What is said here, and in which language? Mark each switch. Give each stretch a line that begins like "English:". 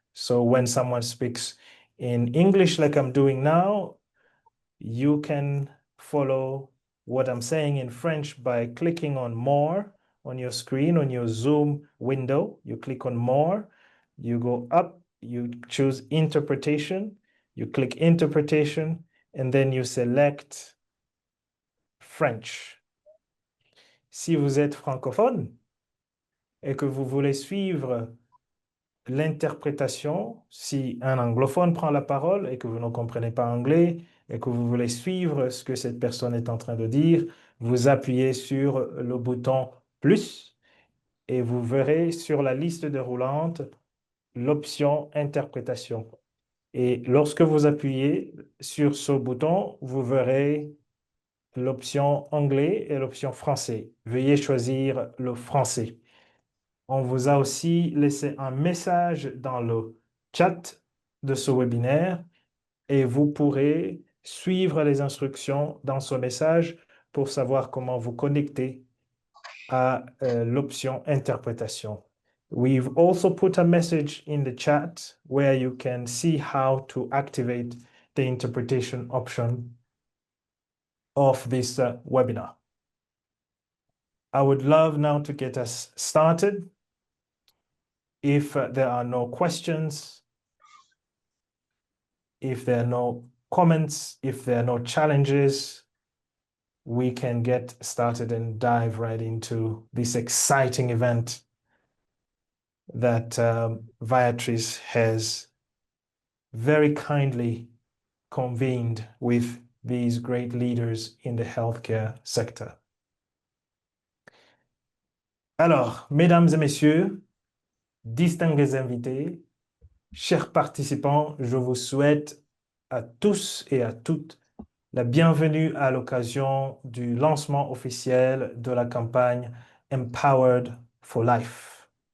English: So when someone speaks in English like I'm doing now, you can follow what I'm saying in French by clicking on more on your screen, on your Zoom window. You click on more, you go up, you choose interpretation, you click interpretation, and then you select French.
French: Si vous êtes francophone et que vous voulez suivre l'interprétation, si un anglophone prend la parole et que vous ne comprenez pas anglais et que vous voulez suivre ce que cette personne est en train de dire, vous appuyez sur le bouton plus et vous verrez sur la liste déroulante l'option interprétation. Et lorsque vous appuyez sur ce bouton, vous verrez l'option anglais et l'option français. Veuillez choisir le français. On vous a aussi laissé un message dans le chat de ce webinaire et vous pourrez suivre les instructions dans ce message pour savoir comment vous connecter à l'option interprétation.
English: We've also put a message in the chat where you can see how to activate the interpretation option of this webinar. I would love now to get us started. If there are no questions, if there are no comments, if there are no challenges, we can get started and dive right into this exciting event that Viatris has very kindly convened with these great leaders in the healthcare sector.
French: Alors, mesdames et messieurs, distingués invités, chers participants, je vous souhaite à tous et à toutes la bienvenue à l'occasion du lancement officiel de la campagne Empowered for Life.